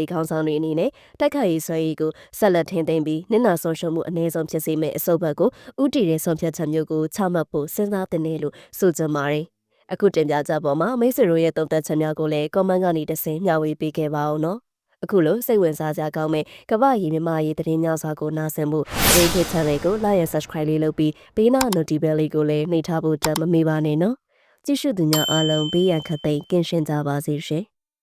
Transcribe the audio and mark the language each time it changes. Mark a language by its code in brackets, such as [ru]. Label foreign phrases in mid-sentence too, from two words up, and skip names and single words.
[my] ခေါင်းဆောင်တွေအနေနဲ့တိုက်ခိုက်ရေးဆွဲရေးကိုဆက်လက်ထိန်းသိမ်းပြီးနစ်နာဆုံးရှုံးမှုအနည်းဆုံးဖြစ်စေမယ့်အစုပ်ဘက်ကိုဥတီတဲ့ဆုံးဖြတ်ချက်မျိုးကိုချမှတ်ဖို့စဉ်းစားသင့်တယ်လို့ဆိုကြပါတယ်။အခုတင်ပြချက်ပေါ်မှာမိတ်ဆွေတို့ရဲ့သုံးသပ်ချက်များကိုလည်း comment ကနေတစ်ဆင့်မျှဝေပေးခဲ့ပါအောင်နော်။အခုလိုစိတ်ဝင်စားစရာကောင်းမဲ့ကမ္ဘာရေးမြမရေးသတင်းများစွာကိုနားဆင်ဖို့ဒီခေတ် channel ကို [en] like and subscribe [my] လေးလုပ်ပြီးဘေးနား [en] notification bell [my] လေးကိုလည်းနှိပ်ထားဖို့မမေ့ပါနဲ့နော်။ကြည့်ရှုသူများအားလုံးဘေးရန်ခတ်သိမ်းကင်းရှင်းကြပါစေရှင်။